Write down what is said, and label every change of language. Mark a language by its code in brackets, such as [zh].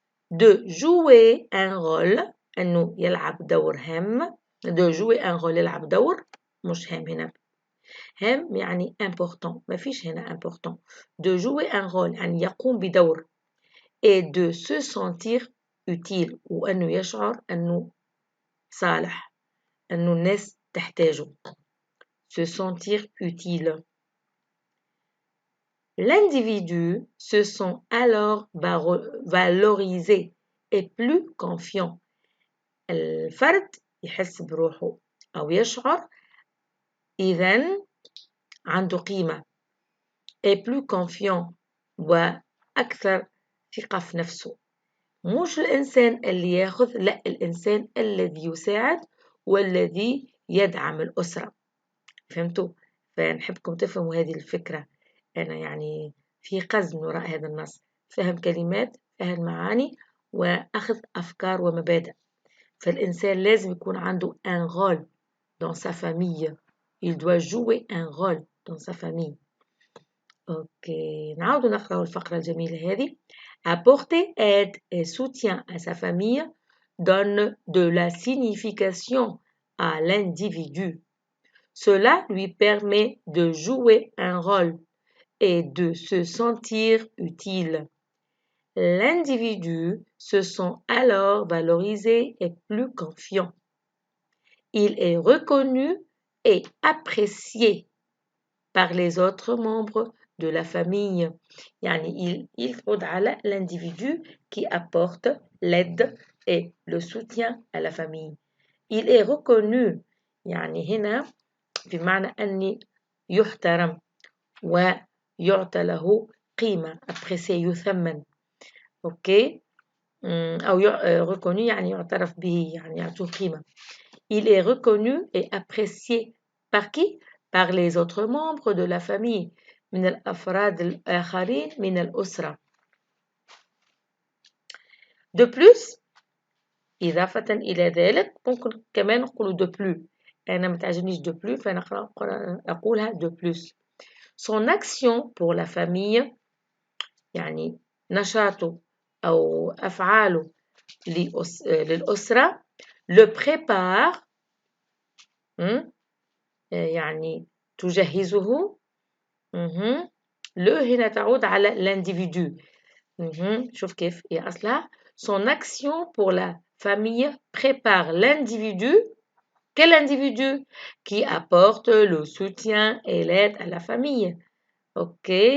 [fr] de jouer un rôle [ar] أنه يلعب دور هام de jouer un rôle يلعب دور مش هام هنا هام يعني important ما فيش هنا important de jouer un rôle يعني يقوم بدور [fr] et de se sentir utile [ar] وأنه يشعر أنه صالح أنه الناس تحتاجه [fr] se sentir utile. L'individu se sent alors valorisé et plus confiant. [ar] الفرد يحس بروحه أو يشعر إذن عنده قيمة [fr] et plus confiant [ar] وأكثر ثقة في نفسه مش الإنسان اللي ياخذ لا الإنسان الذي يساعد والذي يدعم الأسرة فهمتوا؟ فنحبكم تفهموا هذه الفكرة أنا يعني في قزم وراء هذا النص فهم كلمات فهم معاني وأخذ أفكار ومبادئ فالإنسان لازم يكون عنده [fr] un rôle dans sa famille [ar] il doit jouer un rôle dans sa famille أوكي نعود نقرأ الفقرة الجميلة هذه [fr] apporter aide et soutien à sa famille donne de la signification à l'individu. Cela lui permet de jouer un rôle et de se sentir utile. L'individu se sent alors valorisé et plus confiant. Il est reconnu et apprécié par les autres membres de la famille. [ar] يعني [fr] il faut [ar] على [fr] l'individu qui apporte l'aide et le soutien à la famille. Il est reconnu [ar] يعني هنا بمعنى أني يحترم ويعطى له قيمة apprécié يثمن أوكي أو reconnu يعني يعترف به يعني يعطوه قيمة. [fr] Il est reconnu et apprécié par qui? Par les autres membres de la famille [ar] من الأفراد الآخرين من الأسرة. [fr] De plus [ar] إضافة إلى ذلك ممكن كمان نقول de plus أنا متعجبنيش de plus فأنا أقولها de plus. [fr] Son action pour la famille [ar] يعني نشاطه أو أفعاله للأسرة [fr] le prépare [ar] يعني تجهزه [fr] le [ar] هنا تعود على [fr] l'individu [ar] شوف كيف هي أصلها [fr] son action pour la famille prépare l'individu quel individu qui apporte le soutien et l'aide à la famille ok